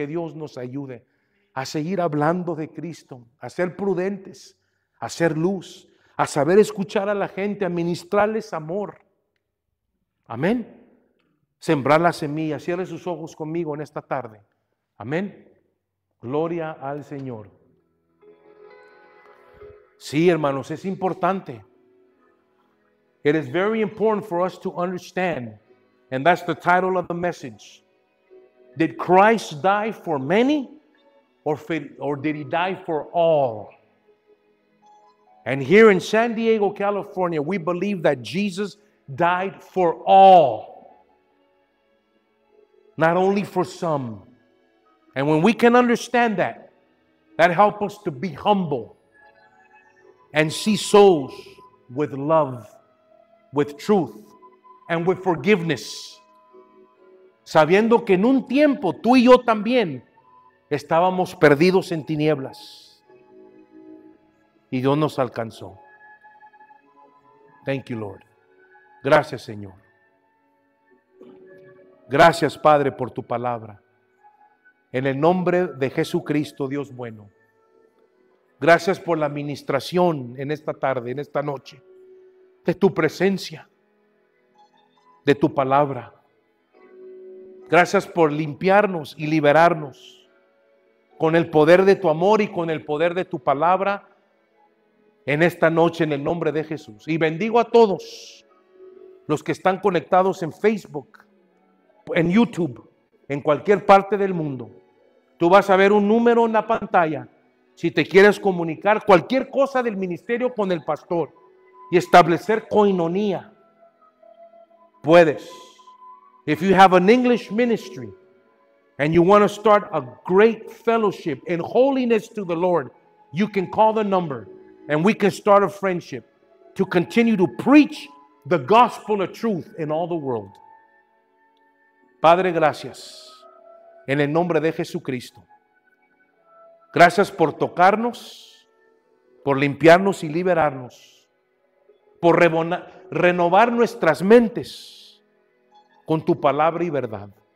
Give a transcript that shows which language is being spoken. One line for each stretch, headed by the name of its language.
Spanish: Que Dios nos ayude a seguir hablando de Cristo, a ser prudentes, a ser luz, a saber escuchar a la gente, a ministrarles amor. Amén. Sembrar la semilla. Cierre sus ojos conmigo en esta tarde. Amén. Gloria al Señor. Sí, hermanos, es importante.
English: It is very important for us to understand, and that's the title of the message. Did Christ die for many, or did He die for all? And here in San Diego, California, we believe that Jesus died for all, not only for some. And when we can understand that, that helps us to be humble and see souls with love, with truth, and with forgiveness.
Spanish: Sabiendo que en un tiempo tú y yo también estábamos perdidos en tinieblas y Dios nos alcanzó.
English: Thank you, Lord.
Spanish: Gracias, Señor. Gracias, Padre, por tu palabra. En el nombre de Jesucristo, Dios bueno. Gracias por la administración en esta tarde, en esta noche, de tu presencia, de tu palabra. Gracias por limpiarnos y liberarnos con el poder de tu amor y con el poder de tu palabra en esta noche en el nombre de Jesús. Y bendigo a todos los que están conectados en Facebook, en YouTube, en cualquier parte del mundo. Tú vas a ver un número en la pantalla si te quieres comunicar cualquier cosa del ministerio con el pastor y establecer coinonía. Puedes.
English: If you have an English ministry and you want to start a great fellowship in holiness to the Lord, you can call the number and we can start a friendship to continue to preach the gospel of truth in all the world.
Spanish: Padre, gracias en el nombre de Jesucristo. Gracias por tocarnos, por limpiarnos y liberarnos, por renovar nuestras mentes con tu palabra y verdad.